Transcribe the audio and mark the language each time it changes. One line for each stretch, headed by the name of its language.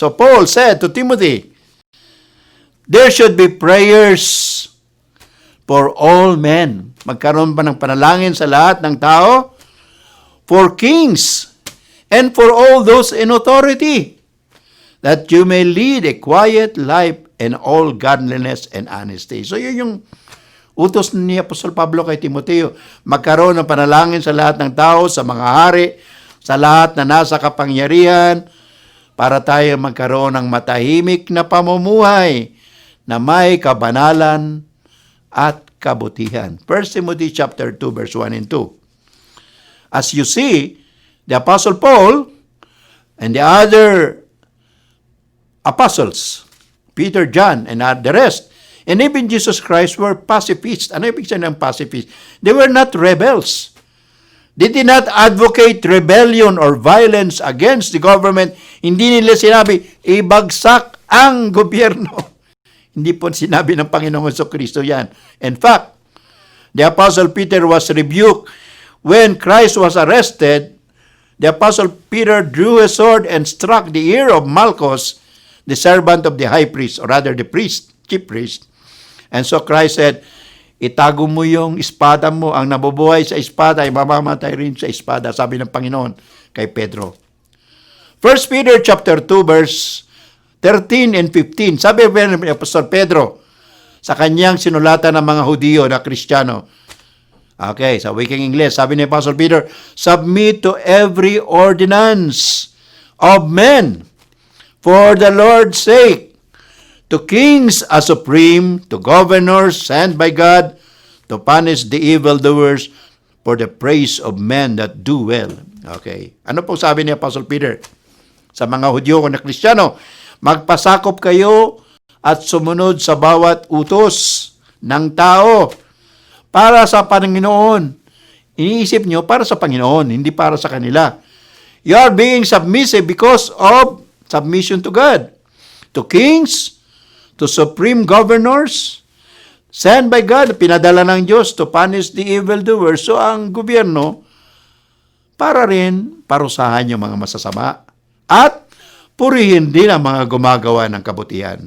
English: So Paul said to Timothy, there should be prayers for all men.
Filipino: Magkaroon pa ng panalangin sa lahat ng tao,
English: for kings, and for all those in authority, that you may lead a quiet life in all godliness and honesty.
Filipino: So yun yung utos ni Apostol Pablo kay Timoteo. Magkaroon ng panalangin sa lahat ng tao, sa mga hari, sa lahat na nasa kapangyarihan, para tayo magkaroon ng matahimik na pamumuhay na may kabanalan at kabutihan.
English: 1 Timothy chapter 2 verse 1 and 2. As you see, the Apostle Paul and the other apostles, Peter, John, and the rest, and even Jesus Christ were pacifists.
Filipino: Ano ibig sabihin ng pacifist?
English: They were not rebels. They did not advocate rebellion or violence against the government.
Filipino: Hindi nila sinabi, ibagsak ang gobyerno. Hindi po sinabi ng Panginoong Jesucristo yan.
English: In fact, the Apostle Peter was rebuked when Christ was arrested. The Apostle Peter drew a sword and struck the ear of Malchus, the servant of the high priest, or rather the priest, chief priest. And so Christ said,
Filipino: itago mo yung espada mo, ang nabubuhay sa espada ay mamamatay rin sa espada, sabi ng Panginoon kay Pedro. 1 Peter chapter 2 verse 13 and 15, sabi ni Apostol Pedro sa kanyang sinulatan ng mga Hudiyo na Kristiyano.
English: Okay,
Filipino: sa Wiking English, sabi ni
English: Apostle Peter, submit to every ordinance of men for the Lord's sake, to kings as supreme, to governors sent by God, to punish the evildoers for the praise of men that do well.
Filipino: Okay. Ano po sabi ni Apostle Peter? Sa mga Hudyo na Kristiyano, magpasakop kayo at sumunod sa bawat utos ng tao para sa Panginoon. Iniisip nyo para sa Panginoon, hindi para sa kanila.
English: You are being submissive because of submission to God, to kings, to supreme governors, sent by God,
Filipino: pinadala ng Diyos
English: to punish the evildoers.
Filipino: So ang gobyerno, para rin parusahan yung mga masasama at purihin din ang mga gumagawa ng kabutihan.